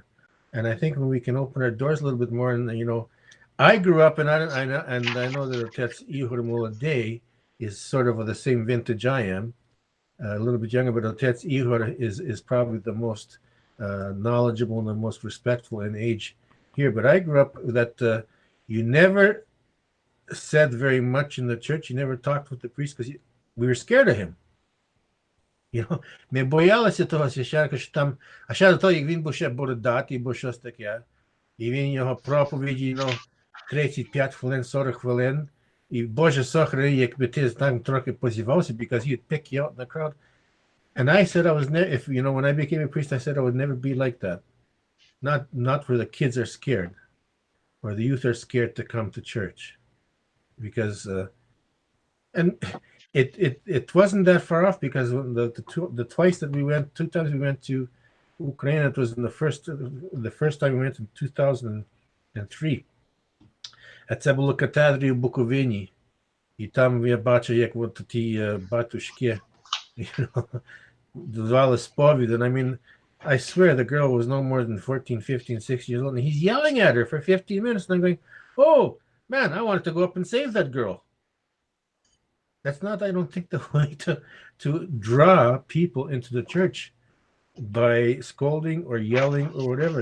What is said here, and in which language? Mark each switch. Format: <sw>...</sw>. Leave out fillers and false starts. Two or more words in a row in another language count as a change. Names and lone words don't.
<en>And I think when we can open our doors a little bit more, and I grew up, and I know that Otec Ihor Mulade is sort of the same vintage I am, a little bit younger, but Otec Ihor is probably the most knowledgeable and the most respectful in age here. But I grew up that you never said very much in the church. You never talked with the priest because we were scared of him.</en> <uk>Ми боялися того священника, що там, а ще до того, як він був ще бородатий, бо щось таке, і він його проповіді, 35 хвилин, 40 хвилин, і Боже сохрани, якби ти там трохи позівався,</uk> <en>because he'd pick you out in the crowd. And I said I was never, when I became a priest, I said I would never be like that. Not where the kids are scared, or the youth are scared to come to church. Because, and it wasn't that far off, because the twice that we went, 2 times we went to Ukraine, it was in the first time we went in 2003.</en> <uk>Це було катедрі в Буковині, і там я бачив, як ті батюшки давали сповідь.</uk> <en>And I mean, I swear the girl was no more than 14, 15, 16 years old, and he's yelling at her for 15 minutes, and I'm going, oh, man, I wanted to go up and save that girl. That's not, I don't think, the way to draw people into the church by scolding or yelling or whatever.</en>